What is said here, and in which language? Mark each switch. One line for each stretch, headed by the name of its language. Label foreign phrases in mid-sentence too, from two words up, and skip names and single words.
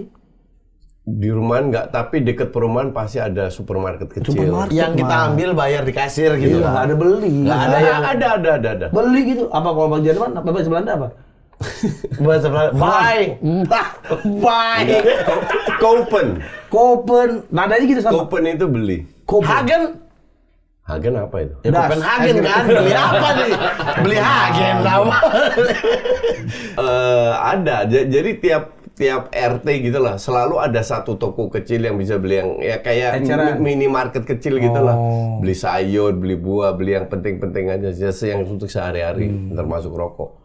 Indonesian: Di rumah enggak, tapi deket perumahan pasti ada supermarket kecil. Supermarket. Yang kita ambil bayar di kasir gitu. Iya, nggak ada beli. Nggak ada yang Ada. Beli gitu. Apa kalau bahasa Jerman? Apa bahasa Belanda apa? bahasa Belanda.
English: Buy. Buy.
Indonesian: Kopen. Kopen. Nadanya gitu sama. Kopen itu beli. Kopen. Hagen apa itu? Ya, Das. Copenhagen kan. Beli apa nih? Beli Hagen apa? Ada. Jadi tiap RT gitu lah, selalu ada satu toko kecil yang bisa beli yang ya kayak Eceran. minimarket kecil gitu lah. Oh. Beli sayur, beli buah, beli yang penting-penting aja, just yang untuk sehari-hari, termasuk rokok.